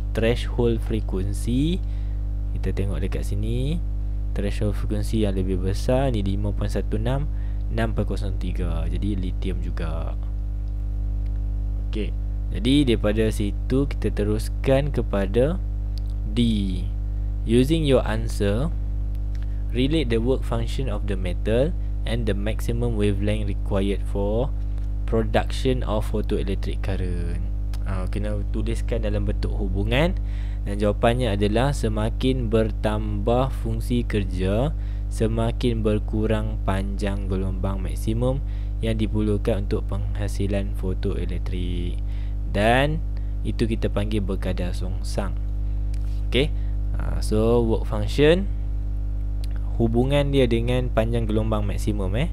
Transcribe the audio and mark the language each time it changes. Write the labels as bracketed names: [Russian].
[Malay] Threshold frekuensi. Kita tengok dekat sini. Threshold frekuensi yang lebih besar ni 5.16, 6.03. Jadi lithium juga. Okey. Jadi daripada situ kita teruskan kepada D. [English] Using your answer, relate the work function of the metal and the maximum wavelength required for production of photoelectric current. [Malay] Kena tuliskan dalam bentuk hubungan. Dan jawapannya adalah semakin bertambah fungsi kerja, semakin berkurang panjang gelombang maksimum yang diperlukan untuk penghasilan fotoelektrik. Dan itu kita panggil berkadar songsang. Okay, so work function, hubungan dia dengan panjang gelombang maksimum.